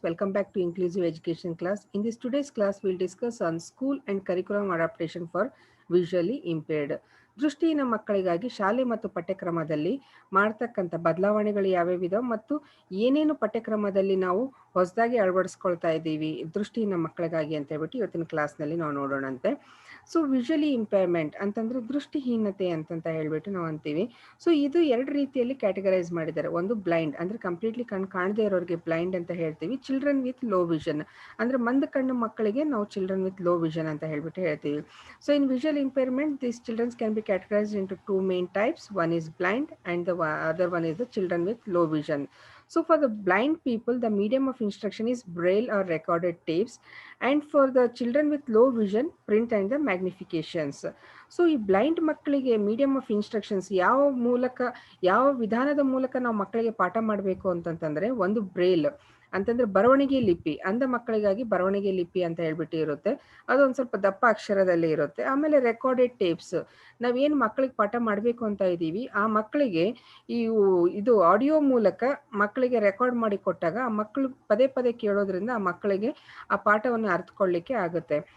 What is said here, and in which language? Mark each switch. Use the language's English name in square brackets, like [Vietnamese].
[English] Welcome back to Inclusive Education class. In this today's class, we'll discuss on school and curriculum adaptation for visually impaired. [Kannada] ದೃಷ್ಟಿಹೀನ ಮಕ್ಕಳಿಗಾಗಿ ಶಾಲೆ ಮತ್ತು ಪಠ್ಯಕ್ರಮದಲ್ಲಿ ಮಾಡ್ತಕ್ಕಂಥ ಬದಲಾವಣೆಗಳು ಯಾವ್ಯಾವಿದಾವೆ ಮತ್ತು ಏನೇನು ಪಠ್ಯಕ್ರಮದಲ್ಲಿ ನಾವು ಹೊಸದಾಗಿ ಅಳವಡಿಸ್ಕೊಳ್ತಾ ಇದ್ದೀವಿ ದೃಷ್ಟಿಹೀನ ಮಕ್ಕಳಿಗಾಗಿ ಅಂತ ಹೇಳ್ಬಿಟ್ಟು ಇವತ್ತಿನ ಕ್ಲಾಸ್ನಲ್ಲಿ ನಾವು ನೋಡೋಣಂತೆ. ಸೊ ವಿಜುವಲಿ ಇಂಪೇರ್ಮೆಂಟ್ ಅಂತಂದ್ರೆ ದೃಷ್ಟಿಹೀನತೆ ಅಂತಂತ ಹೇಳ್ಬಿಟ್ಟು ನಾವು ಅಂತೀವಿ. ಸೊ ಇದು ಎರಡು ರೀತಿಯಲ್ಲಿ ಕ್ಯಾಟಗರೈಸ್ ಮಾಡಿದ್ದಾರೆ. ಒಂದು ಬ್ಲೈಂಡ್ ಅಂದ್ರೆ ಕಂಪ್ಲೀಟ್ಲಿ ಕಾಣದೇ ಇರೋರಿಗೆ ಬ್ಲೈಂಡ್ ಅಂತ ಹೇಳ್ತೀವಿ. ಚಿಲ್ಡ್ರನ್ ವಿತ್ ಲೋ ವಿಷನ್ ಅಂದ್ರೆ ಮಂದ ಕಣ್ಣು ಮಕ್ಕಳಿಗೆ ನಾವು ಚಿಲ್ಡ್ರನ್ ವಿತ್ ಲೋ ವಿಷನ್ ಅಂತ ಹೇಳ್ಬಿಟ್ಟು ಹೇಳ್ತೀವಿ. [English] So in visual impairment this childrens can be categorized into two main types. One is blind and the other one is the children with low vision. So for the blind people, the medium of instruction is braille or recorded tapes, and for the children with low vision, print and the magnifications. [Kannada] So ಈ blind ಮಕ್ಕಳಿಗೆ medium of instructions ಯಾವ ವಿಧಾನದ ಮೂಲಕ ನಾವು ಮಕ್ಕಳಿಗೆ ಪಾಠ ಮಾಡಬೇಕು ಅಂತಂತಂದ್ರೆ, ಒಂದು ಬ್ರೇಲ್ ಅಂತಂದ್ರೆ ಬರವಣಿಗೆ ಲಿಪಿ, ಅಂಧ ಮಕ್ಕಳಿಗಾಗಿ ಬರವಣಿಗೆ ಲಿಪಿ ಅಂತ ಹೇಳ್ಬಿಟ್ಟು ಇರುತ್ತೆ. ಅದೊಂದು ಸ್ವಲ್ಪ ದಪ್ಪ ಅಕ್ಷರದಲ್ಲಿ ಇರುತ್ತೆ. ಆಮೇಲೆ ರೆಕಾರ್ಡೆಡ್ ಟೇಪ್ಸ್, ನಾವೇನು ಮಕ್ಕಳಿಗೆ ಪಾಠ ಮಾಡಬೇಕು ಅಂತ ಇದ್ದೀವಿ ಆ ಮಕ್ಕಳಿಗೆ ಇದು ಆಡಿಯೋ ಮೂಲಕ ಮಕ್ಕಳಿಗೆ ರೆಕಾರ್ಡ್ ಮಾಡಿ ಕೊಟ್ಟಾಗ ಆ ಮಕ್ಕಳು ಪದೇ ಪದೇ ಕೇಳೋದ್ರಿಂದ ಆ ಮಕ್ಕಳಿಗೆ ಆ ಪಾಠವನ್ನು ಅರ್ಥಕೊಳ್ಳಿಕ್ಕೆ ಆಗುತ್ತೆ.